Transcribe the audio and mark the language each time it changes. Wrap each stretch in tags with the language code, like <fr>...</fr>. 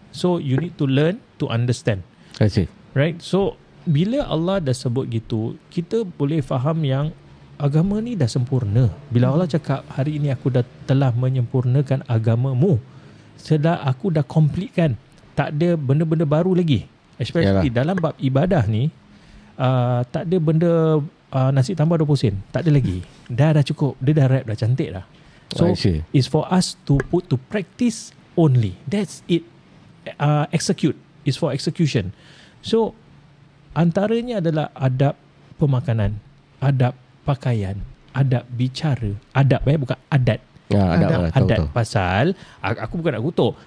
<en>So you need to learn to understand. I see. Right? So</en> <ms>bila Allah dah sebut gitu, kita boleh faham yang agama ni dah sempurna. Bila Allah cakap hari ini aku dah telah menyempurnakan agamamu, sedar aku dah completekan, tak ada benda-benda baru lagi.</ms> <en>Especially</en> <ms>dalam bab ibadah ni, tak ada benda nasi tambah 20 sen, tak ada lagi. Dah cukup, dia dah rap, dah cantik dah.</ms> <en>So it's for us to put to practice only. That's it. Execute is for execution. So</en> <ms>antaranya adalah adab pemakanan, adab pakaian, adab bicara, adab bukan adat. Adat. Pasal aku bukan nak kutuk.</ms>